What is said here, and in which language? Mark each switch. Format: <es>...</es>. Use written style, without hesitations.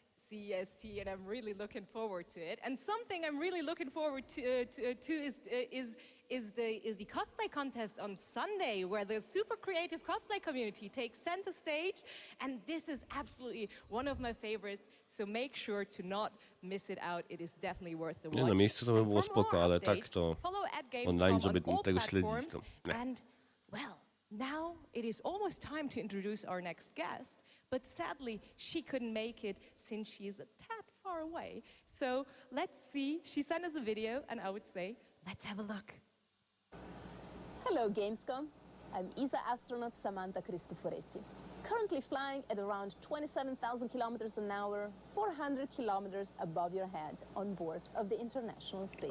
<en>CEST, and I'm really looking forward to it. And something I'm really looking forward to is the cosplay contest on Sunday, where the super creative cosplay community takes center stage, and this is absolutely one of my favorites, so make sure to not miss it out. It is definitely worth the watch.</en> <pl>Nie, na miejscu to by było spoko, ale tak to online, żeby tego śledzić, to nie.</pl> <en>And, well, now it is almost time to introduce our next guest, but sadly she couldn't make it since she is a tad far away. So let's see. She sent us a video, and I would say, let's have a look. Hello Gamescom, I'm ESA astronaut Samantha Cristoforetti, currently flying at around 27,000 kilometers an hour, 400 kilometers above your head on board of the International Space</en>